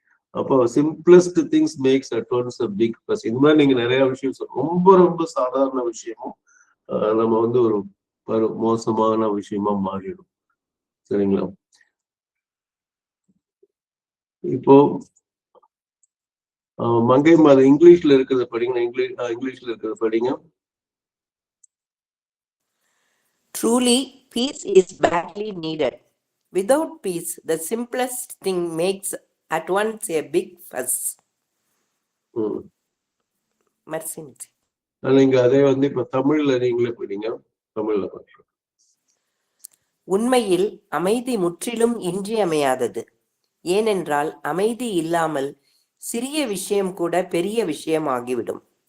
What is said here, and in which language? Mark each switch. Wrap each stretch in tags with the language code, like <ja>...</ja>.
<ta>அப்போ</ta> <en>Simplest things makes at once a big fuss.</en> <ta>இந்த மாதிரி நீங்க நிறைய விஷயம் ரொம்ப ரொம்ப சாதாரண விஷயமும் நம்ம வந்து ஒரு மோசமான விஷயமா மாறிடும். சரிங்களா? இப்போ மங்கை மாதம் இங்கிலீஷ்ல இருக்கிறத படிங்க. இங்கிலீஷ்ல இருக்கிறத படிங்க.</ta> <en>Truly, peace is badly needed. Without peace, the simplest thing makes at once a big fuss.</en> <fr>Merci.</fr> <ta>நீங்க அதே வந்து இப்ப தமிழ்ல நீங்களே படிங்க. தமிழ்ல படிங்க. உண்மையில் அமைதி முற்றிலும் இன்றியமையாதது. ஏனென்றால் அமைதி இல்லாமல் சிறிய விஷயம் கூட பெரிய விஷயம் ஆகிவிடும்.</ta>